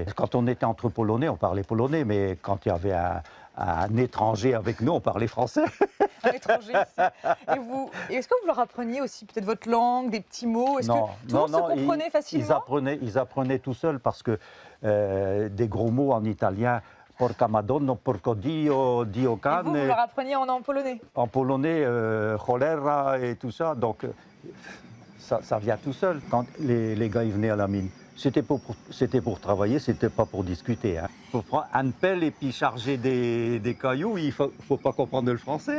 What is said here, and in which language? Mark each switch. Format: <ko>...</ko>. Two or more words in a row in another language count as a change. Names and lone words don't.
<fr>Quand on était entre Polonais, on parlait polonais, mais quand il y avait un étranger avec nous, on parlait français. Un étranger ici. Et est-ce que vous leur appreniez aussi peut-être votre langue, des petits mots? Est-ce que tout le monde se comprenait facilement? Ils apprenaient tout seuls parce que des gros mots en italien,</fr> <it>porca madonna, porco dio, dio cane.</it> <fr>Et vous leur appreniez en polonais? En polonais, cholera et tout ça. Donc ça vient tout seul quand les gars ils venaient à la mine. C'était pour travailler, c'était pas pour discuter. Hein. Pour prendre une pelle et puis charger des cailloux, il faut pas comprendre le français.</fr>